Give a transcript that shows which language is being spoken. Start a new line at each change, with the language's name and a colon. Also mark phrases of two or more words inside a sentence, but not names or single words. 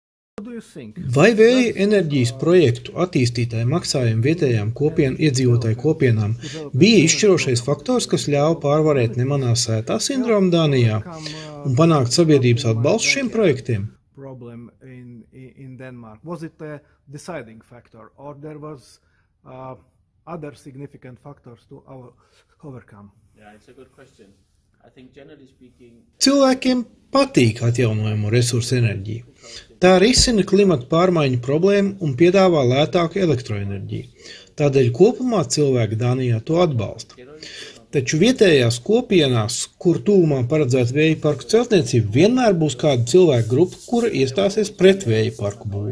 Latvian: Vai vēja enerģijas projektu attīstītāji maksājumi vietējām iedzīvotāju kopienām bija izšķirošais faktors, kas ļāva pārvarēt nemanā sētā sindromu Dānijā un panākt sabiedrības atbalstu šiem projektiem?
English: In Denmark? Was it a deciding factor, or there was other significant factors to overcome? Yeah, it's a good question. I think generally speaking,
Latvian: Cilvēkiem patīk atjaunojamo resursu enerģija. Tā risina klimata pārmaiņu problēmu un piedāvā lētāku elektroenerģiju. Tādēļ kopumā cilvēki Dānijā to atbalsta. Taču vietējās kopienās, kur tuvumā paredzēta vēja parku celtniecība, vienmēr būs kāda cilvēku grupa, kura iestāsies pret vēja parku būvi.